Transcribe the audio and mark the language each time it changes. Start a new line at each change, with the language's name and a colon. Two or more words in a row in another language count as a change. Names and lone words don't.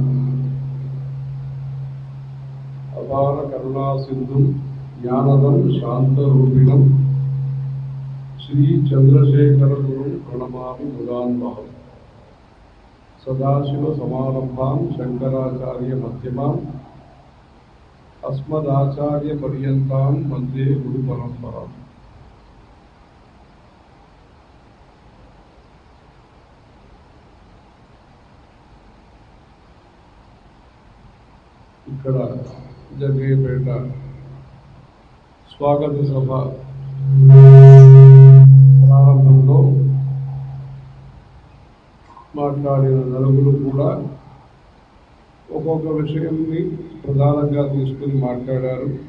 Sanskrit: अपार करुणा सिंधुं ज्ञानदं शान्तरूपिणं श्री चंद्रशेखर गुरुं प्रणमामि मुदान्वहम्। सदाशिव समारंभां शंकराचार्य मध्यमाम् अस्मदाचार्य पर्यन्तां वन्दे गुरु परंपराम्।
Telugu: ఇక్కడ జగ్గయ్యపేట స్వాగత సభ ప్రారంభంలో మాట్లాడిన నలుగురు కూడా ఒక్కొక్క విషయాన్ని ప్రధానంగా తీసుకుని మాట్లాడారు.